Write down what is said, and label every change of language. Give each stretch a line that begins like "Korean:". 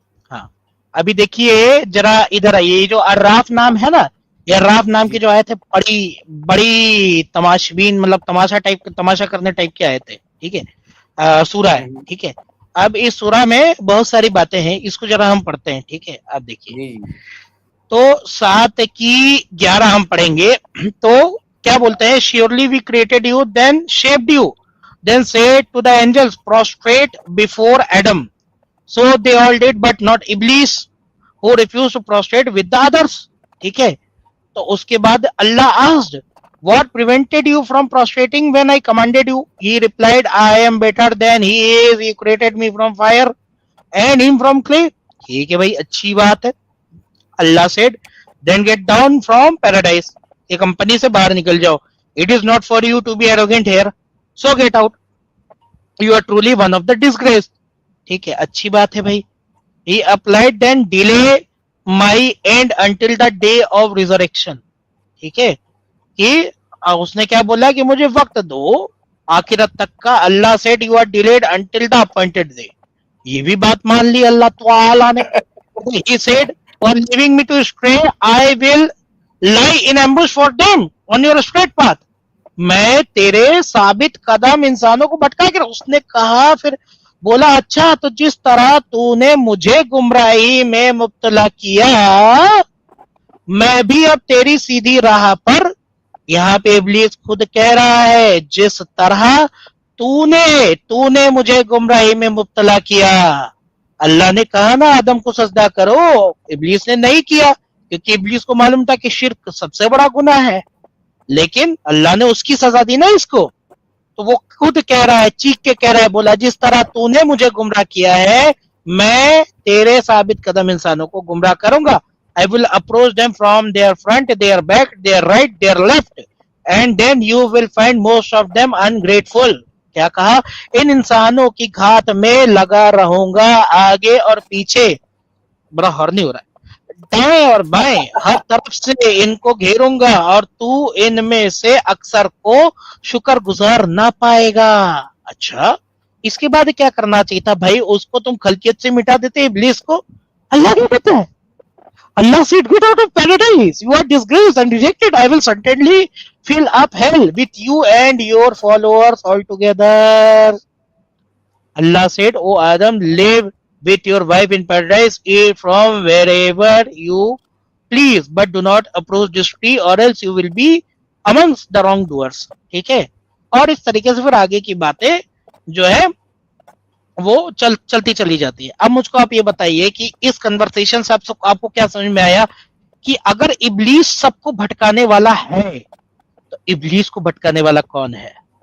Hindi: हाँ, अभी देखिए जरा इधर आइए, जो अर्राफ नाम है ना, ये अर्राफ नाम के जो आए थे, बड़ी बड़ी तमाशबीन, मतलब तमाशा करने टाइप के आए थे, ठीक है, सूरा है, ठीक है। अब इस सूरा में बहुत सारी बातें हैं, इसको जरा हम पढ़ते हैं, ठीक है? आप देखिए, तो 7 की 11 हम पढ़ेंगे। तो क्या बोलते हैं?
English: Surely we created you, then shaped you, then said to the angels, prostrate before Adam. So they all did, but not Iblis, who refused to prostrate with the others.
Hindi: ठीक है? तो उसके बाद
English: अल्लाह asked, what prevented you from prostrating when I commanded you? He replied, I am better than he is. He created me from fire and him from clay.
Hindi: ठीक है भाई, अच्छी बात है।
English: अल्लाह said, then get down from paradise.
Hindi: ये company से बाहर निकल जाओ।
English: It is not for you to be arrogant here. So get out. You are truly one of the disgraced.
Hindi: ठीक है, अच्छी बात है भाई।
English: He applied then delay my end until the day of resurrection.
Hindi: ठीक है, कि उसने क्या बोला कि मुझे वक्त दो आखिरत तक का।
English: अल्लाह said you are delayed until the appointed day.
Hindi: ये भी बात मान ली अल्लाह ताला ने।
English: He said, for leaving me to stray, I will lie in ambush for them on your straight path.
Hindi: मैं तेरे साबित कदम इंसानों को भटका के, उसने कहा, फिर बोला अच्छा, तो जिस तरह तूने मुझे गुमराही में मुब्तला किया, मैं भी अब तेरी सीधी राह पर। यहाँ पे इब्लीस खुद कह रहा है, जिस तरह तूने मुझे गुमराही में मुब्तला किया। अल्लाह ने कहा ना आदम को सजदा करो, इब्लीस ने नहीं किया, क्योंकि इब्लीस को मालूम था कि शिर्क सबसे बड़ा गुनाह है, लेकिन अल्लाह ने उसकी सजा दी ना इसको। तो वो खुद कह रहा है, चीख के कह रहा है, बोला जिस तरह तूने मुझे गुमराह किया है, मैं तेरे साबित कदम इंसानों को गुमराह करूंगा।
English: I will approach them from their front, their back, their right, their left, and then you will find most of them ungrateful.
Hindi: क्या कहा? इन इंसानों की घात में लगा रहूंगा, आगे और पीछे, बड़ा हॉर्नी हो रहा है, दाएं और बाएं, हर तरफ से इनको घेरूंगा, और तू इनमें से अक्सर को शुक्रगुजार ना पाएगा। अच्छा, इसके बाद क्या करना चाहिए था भाई? उसको तुम खलकियत से मिटा देते इब्लीस को। अल्लाह क्या कहता है?
English: Allah said, "Get out of paradise. You are disgraced and rejected. I will certainly fill up hell with you and your followers altogether." Allah said, "O Adam, live with your wife in paradise, eat from wherever you please, but do not approach this tree or else you will be amongst the wrongdoers."
Hindi: ठीक है, और इस तरीके से फिर आगे की बातें जो है वो चलती चली जाती है। अब मुझको आप ये बताइए कि इस कन्वर्सेशन से आपको क्या समझ में आया कि अगर इब्लीस सबको भटकाने वाला है तो इब्लीस को भटकाने वाला कौन है?